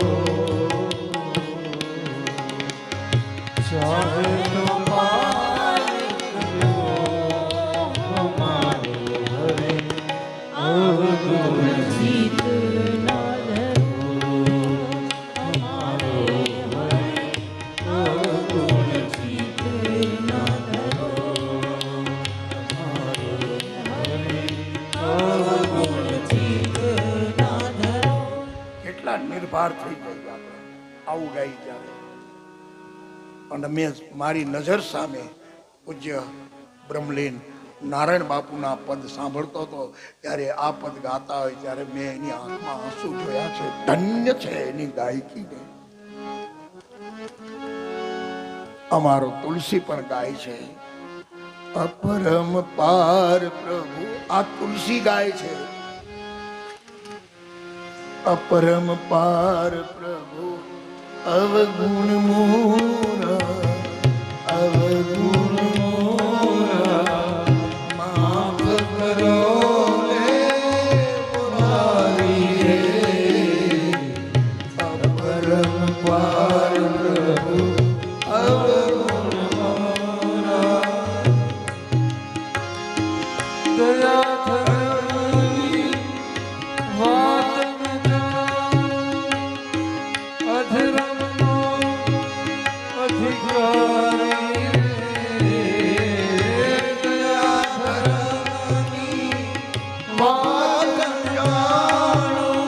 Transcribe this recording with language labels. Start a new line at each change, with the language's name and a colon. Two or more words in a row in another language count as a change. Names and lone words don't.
Hindi: चाहे तुम पार करो, हमारे हरे अवगुण जीत ना धरो, हमारे हरे अवगुण जीत ना धरो, हमारे हरे अवगुण जीत ना धरो.
Gujarati: કેટલા નિર્ભાર થઈ ગયું આપણે આવું ગાઈ ત્યારે. અને મેં મારી નજર સામે પૂજ્ય બ્રહ્મલીન નારાયણ બાપુના પદ સાંભળતો હતો ત્યારે, આ પદ ગાતા હોય ત્યારે મેં એની આંખમાં આંસુ જોયા છે. ધન્ય છે એની ગાયકીને. અમારો તુલસી પણ ગાય છે,
Hindi: अपरम पार प्रभु.
Gujarati: આ તુલસી ગાય છે,
Hindi: अपरम पार प्रभु अवगुण मोरा, अवगुण मोरा माफ करो रे मुरारी रे. अपरम पार प्रभु अवगुण मोरा, दया धरणी
Gujarati: વાત અધર્મનો અધિકારી રે, દયા ધર્મની વાત જાણો.